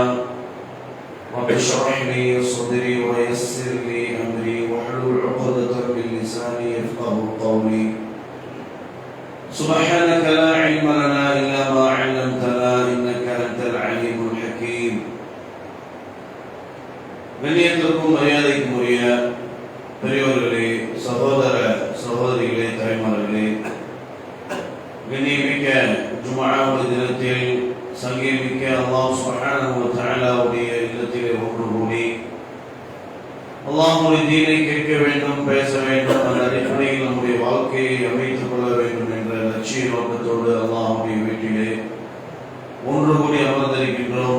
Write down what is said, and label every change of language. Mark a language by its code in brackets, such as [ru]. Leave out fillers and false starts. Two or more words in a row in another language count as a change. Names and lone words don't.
[ar] رب اشرح لي صدري ويسر لي أمري واحلل عقدة من لساني يفقهوا قولي. سبحانك لا علم لنا إلا ما علمتنا إنك أنت العليم الحكيم. [ta] கண்ணியத்திற்கும் மரியாதைக்கும் உரிய பெரியோர்களே, சகோதர சகோதரிகளே, தாய்மார்களே, கண்ணியமிக்க ஜும்ஆவுடைய தினத்தில் சங்கீமிக்க அல்லாஹ் [ar] سبحانه وتعالى [ta] இல்லத்திலே ஒன்று கூடி அல்லாஹ்வுடைய தீனை கேட்க வேண்டும், பேச வேண்டும், அந்த அடிப்படையில் நம்முடைய வாழ்க்கையை அமைத்துக் கொள்ள வேண்டும் என்ற லட்சிய நோக்கத்தோடு அல்லாஹ்வுடைய வீட்டிலே ஒன்று கூடி அமர்ந்திருக்கின்றோம்.